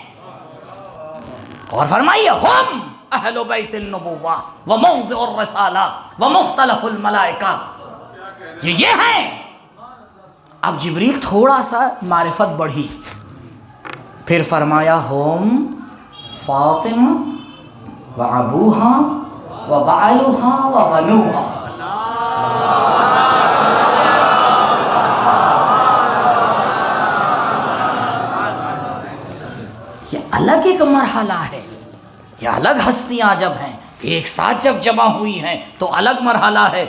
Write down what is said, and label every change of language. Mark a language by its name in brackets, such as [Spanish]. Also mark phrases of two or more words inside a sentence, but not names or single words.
[Urdu] اور فرمائیے ہم [Arabic] اہل بیت النبوہ وموضع الرسالہ ومختلف الملائکہ، [Urdu] یہ ہیں. اب جبریل تھوڑا سا معرفت بڑھی، پھر فرمایا ہم [Arabic] فاطمہ و ابوہا و بعلہا و بنوہا. [Urdu] یہ الگ ایک مرحلہ ہے، یہ الگ ہستیاں جب ہیں، ایک ساتھ جب جمع ہوئی ہیں تو الگ مرحلہ ہے.